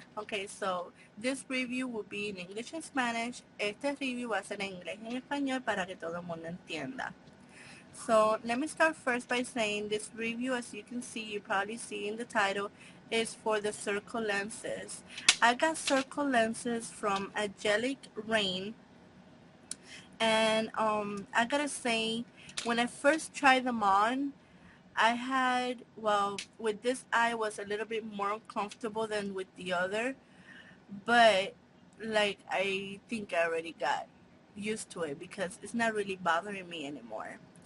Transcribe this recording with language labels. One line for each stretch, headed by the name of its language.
English: Okay, so this review will be in English and Spanish.
Spanish: Este review va a ser en inglés y en español para que todo el mundo entienda.
English: So let me start first by saying this review, as you can see, you probably see in the title, is for the circle lenses. I got circle lenses from Angelic Rain, and I gotta say, when I first tried them on, I had, well, with this eye was a little bit more uncomfortable than with the other, but like I think I already got used to it because it's not really bothering me anymore.